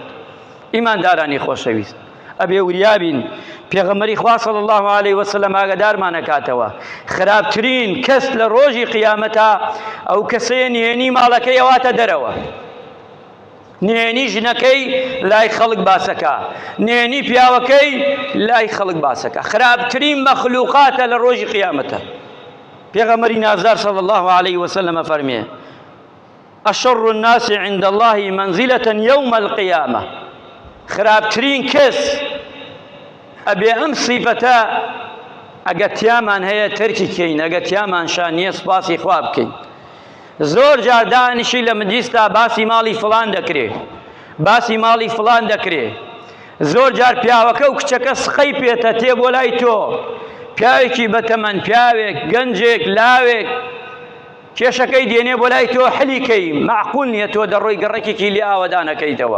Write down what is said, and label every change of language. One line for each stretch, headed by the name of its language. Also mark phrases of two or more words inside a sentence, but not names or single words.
Central Kurdish: ئیماندارانی خۆشەویست ئەبێ وریابین پێغەمبەری خوا
Arabic: صلی الله علیه وسلم
Central Kurdish: ئاگادارمان ئەکاتەوە خراپترین کەس لە ڕۆژی قیامەتە ئەو کەسەیە نهێنی ماڵەکەی ئەواتە دەرەوە، نهێنی ژنەکەی لای خەڵک باسەکە، نهێنی پیاوەکەی لای خەڵک باسەکە، خراپترین مەخلوقاتە لە ڕۆژی قیامەتە. پێغەمبەری نازدار
Arabic: صلی الله علیه وسلم
Central Kurdish: فەرمێ
Arabic: أشر الناس عند الله منزلة يوم القيامة
Central Kurdish: خراپترین کەس ئەبێ ئەم سیفەتە ئەگە تیامان هەیە تەرکی کەین، ئەگە تیامان شان نییە سوپاسی خوا بکەین. زۆر جار دانیشی لە مجلیستا باسی ماڵی فڵان دەکرێ، باسی ماڵی فڵان دەکرێ، زۆر جار پیاوەکە و کچەکە سخەی پێتە تێ بۆ لای تۆ، پیاوێکی بەتەمەن، پیاوێک گەنجێک لاوێک کێشەکەی دێنێ بۆ لای تۆ حلیکەی معقول نییە تۆ دەڕۆی گەڕێکێکی لێ ئاوەدانەکەیتەوە.